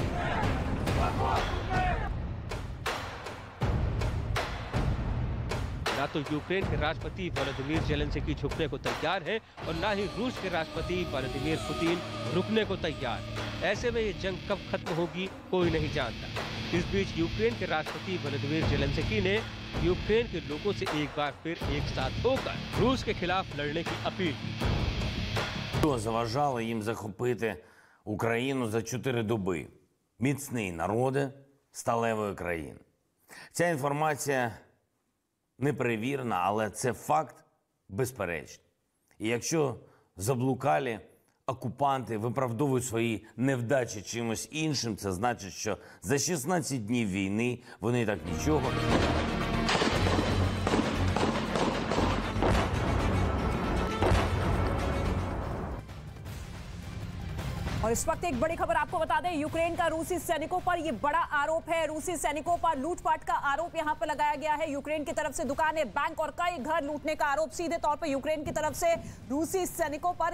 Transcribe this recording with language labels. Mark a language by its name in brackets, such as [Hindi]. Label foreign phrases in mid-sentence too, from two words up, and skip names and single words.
[Hindi] ना तो यूक्रेन के राष्ट्रपति व्लादिमीर ज़ेलेंस्की झुकने को तैयार है और ना ही रूस के राष्ट्रपति व्लादिमीर पुतिन रुकने को तैयार है। ऐसे में ये जंग कब खत्म होगी कोई नहीं जानता। इस बीच यूक्रेन के राष्ट्रपति व्लादिमीर ज़ेलेंस्की ने यूक्रेन के लोगों से एक बार फिर एक साथ होकर रूस के खिलाफ लड़ने की अपील की। [Ukrainian] Що заважало їм захопити Україну за 4 доби? Міцний народи сталевої країни. Ця інформація неперевірена, але це факт безперечний. І якщо заблукалі окупанти виправдовують свої невдачі чимось іншим, це значить, що за 16 днів війни вони так нічого [Hindi] और इस वक्त एक बड़ी खबर आपको बता दें, यूक्रेन का रूसी सैनिकों पर यह बड़ा आरोप है। रूसी सैनिकों पर लूटपाट का आरोप यहां पर लगाया गया है। यूक्रेन की तरफ से दुकानें, बैंक और कई घर लूटने का आरोप सीधे तौर पर यूक्रेन की तरफ से रूसी सैनिकों पर।